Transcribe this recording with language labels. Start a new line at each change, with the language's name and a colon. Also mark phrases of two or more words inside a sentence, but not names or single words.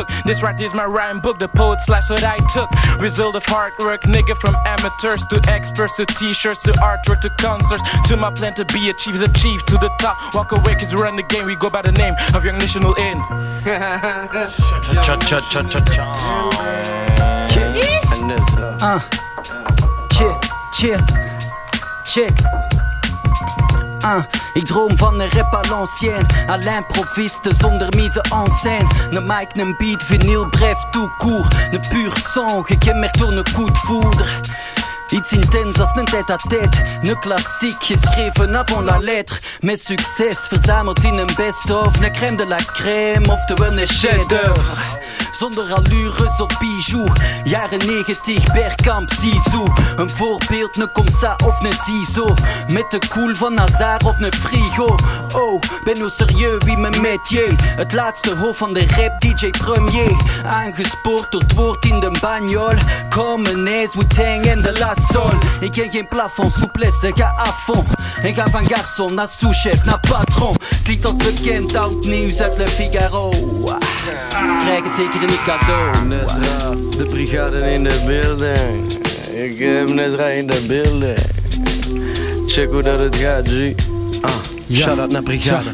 English: This right is my rhyme book, the poet slash what I took. Result of hard work, nigga, from amateurs to experts, to t-shirts, to artwork, to concerts. To my plan to be achieved to the top. Walk away cause we run the game, we go by the name of Young National Inn. Check.
Dutch: Ik droom van een rap
French: à l'ancienne, à l'improviste
Dutch: zonder
French: mise en scène.
Dutch: Een mic, een beat, vinyl,
French: bref, tout court. Een pur son,
Dutch: gekenmerkt door een
French: coup de foudre.
Dutch: Iets intens als een
French: tête-à-tête.
Dutch: Een klassiek geschreven
French: avant la lettre.
Dutch: Met succes verzameld in een best-of. Een
French: crème de la crème,
Dutch: oftewel een chef-d'œuvre. Zonder allures of bijoux. Jaren 90, Bergkamp, Zizou. Een voorbeeld, een Comsa of een Zizo. Met de cool van Nazar of een Frigo. Oh, ben nou serieus wie mijn métier. Het laatste hoofd van de rap, DJ Premier. Aangespoord door het woord in de bagnol. Comenaise, Wu-Tang en de La Sol. Ik ken geen plafond, souplesse, ga
French: à fond.
Dutch: En ga van garçon naar sous-chef, naar patron. Klinkt als bekend oud nieuws uit Le Figaro. Krijg het zeker in een cadeau. Nezra, de brigade in de building. Ik heb Nezra in de building. Check hoe dat het gaat, G.
English: Shout out
Dutch: naar brigade.